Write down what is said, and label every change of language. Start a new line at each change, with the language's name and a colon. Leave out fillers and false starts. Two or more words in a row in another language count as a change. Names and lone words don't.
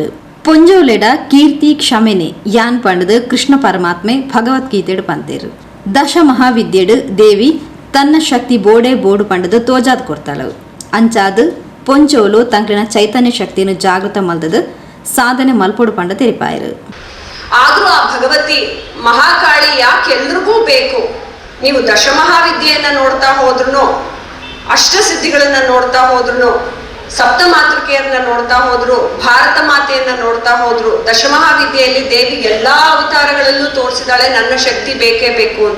Tulu: ಪೊಂಜೋಲೆಡ ಕೀರ್ತಿ ಕ್ಷಮೆನೆ ಯಾನ್ ಪಂಡದು ಕೃಷ್ಣ ಪರಮಾತ್ಮೆ ಭಗವದ್ಗೀತೆಡು ಪಂತೇರು. ದಶ ಮಹಾವಿದ್ಯೆಡು ದೇವಿ ತನ್ನ ಶಕ್ತಿ ಬೋಡೆ ಬೋಡು ಪಂಡದು ತೋಜಾದ್ ಕೊಡ್ತಾಳು. ಅಂಚಾದು ಪೊಂಜೋಲು ತಂಕ್ಲಿನ ಚೈತನ್ಯ ಶಕ್ತಿಯನ್ನು ಜಾಗೃತ ಮಲ್ದದು ಸಾಧನೆ ಮಲ್ಪೊಡು ಪಂಡ ತೆರಿಪಾಯರು.
Kannada: ಆದ್ರೂ ಆ ಭಗವತಿ ಮಹಾಕಾಳಿ ಯಾಕೆ ಎಲ್ರಿಗೂ ಬೇಕು? ನೀವು ದಶಮಹಾವಿದ್ಯೆಯನ್ನ ನೋಡ್ತಾ ಹೋದ್ರು, ಅಷ್ಟಸಿದ್ಧಿಗಳನ್ನ ನೋಡ್ತಾ ಹೋದ್ರು, ಸಪ್ತ ಮಾತೃಕೆಯನ್ನ ನೋಡ್ತಾ ಹೋದ್ರು, ಭಾರತ ಮಾತೆಯನ್ನ ನೋಡ್ತಾ ಹೋದ್ರು, ದಶಮಹಾವಿದ್ಯೆಯಲ್ಲಿ ದೇವಿ ಎಲ್ಲಾ ಅವತಾರಗಳಲ್ಲೂ ತೋರಿಸಿದಾಳೆ ನನ್ನ ಶಕ್ತಿ ಬೇಕೇ ಬೇಕು ಅಂತ.